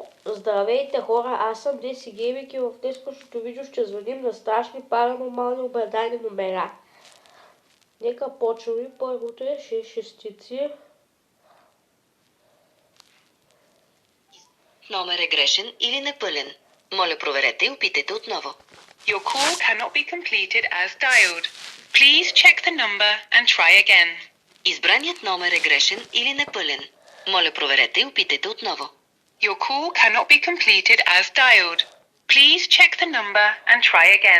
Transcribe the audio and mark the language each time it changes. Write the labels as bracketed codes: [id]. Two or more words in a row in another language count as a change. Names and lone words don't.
[bg] Здравейте хора, аз съм Деси Гейминг и в днешното видео ще звъним на страшни паранормални обладани номера. Нека почваме. Първото е 6 шестици. Номер е грешен или непълен. Моля, проверете и опитайте отново. [en] Your call cannot be completed as dialed. Please check the number and try again. [bg] Избраният номер е грешен или непълен. Моля, проверете и опитайте отново. [en] Your call cannot be completed as dialed. Please check the number and try again.